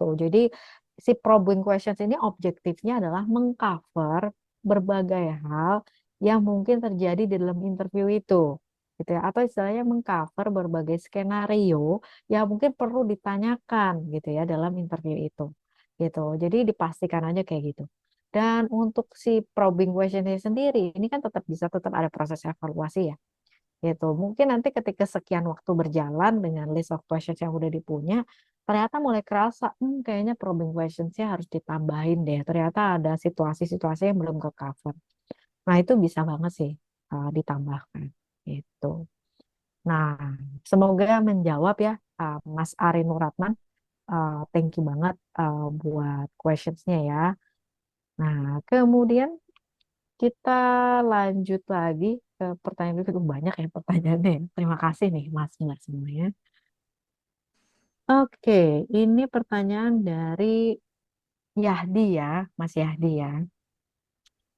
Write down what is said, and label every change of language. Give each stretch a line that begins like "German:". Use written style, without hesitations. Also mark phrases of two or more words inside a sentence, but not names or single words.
Indonesian: Jadi si
English: probing questions
Indonesian: ini objektifnya adalah mengcover berbagai hal yang mungkin terjadi di dalam interview itu gitu ya, atau istilahnya mengcover berbagai skenario yang mungkin perlu ditanyakan gitu ya dalam interview itu gitu. Jadi dipastikan aja kayak gitu. Dan untuk si
English: probing questionnya
Indonesian: sendiri, ini kan tetap ada proses evaluasi ya. Gitu. Mungkin nanti ketika sekian waktu berjalan dengan
English: list of questions
Indonesian: yang udah dipunya, ternyata mulai kerasa, kayaknya
English: probing questionsnya
Indonesian: harus ditambahin deh. Ternyata ada situasi-situasi yang belum ke cover. Nah itu bisa banget sih ditambahkan. Gitu. Nah, semoga menjawab ya Mas Ari Nuratman.
English: Thank you
Indonesian: banget buat questionsnya ya. Nah, kemudian kita lanjut lagi ke pertanyaan berikut. Banyak ya pertanyaannya. Terima kasih nih Mas Mbak semuanya. Oke, ini pertanyaan dari Yahdi ya, Mas Yahdi ya.